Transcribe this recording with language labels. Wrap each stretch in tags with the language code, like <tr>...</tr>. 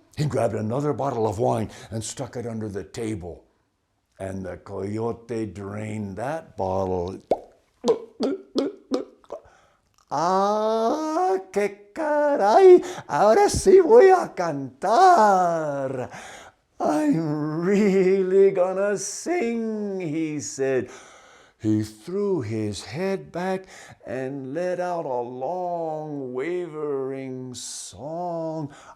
<en>He grabbed another bottle of wine and stuck it under the table. And the coyote drained that bottle.</en> <es>"Ah, qué caray, ahora sí voy a cantar.</es> <en>I'm really gonna sing," he said. He threw his head back and let out a long, wavering song.</en>